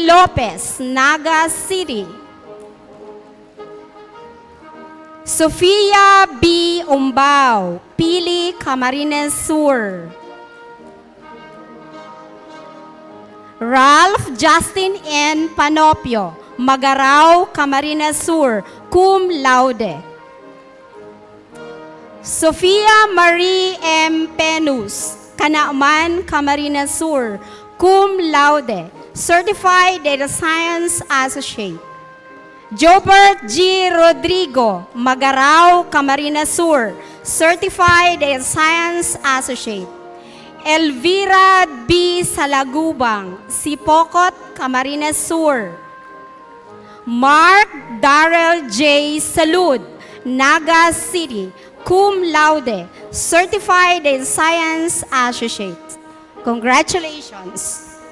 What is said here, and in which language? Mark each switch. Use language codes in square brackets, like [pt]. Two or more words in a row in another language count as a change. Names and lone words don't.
[en] Lopez, Naga City. Sofia B. Umbao, Pili, Camarines Sur. Ralph Justin N. Panopio, Magarao, Camarines Sur, [la] cum laude. [en] Sofia Marie M. Penus, Canaaman, Camarines Sur, [la] cum laude, [en] Certified Data Science Associate. Jobert G. Rodrigo, Magarao, Camarines Sur, Certified Data Science Associate. Elvira B. Salagubang, Sipokot, Camarines Sur. Mark Darrell J. Salud, Naga City, [la] cum laude, [en] Certified Data Science Associate. Congratulations.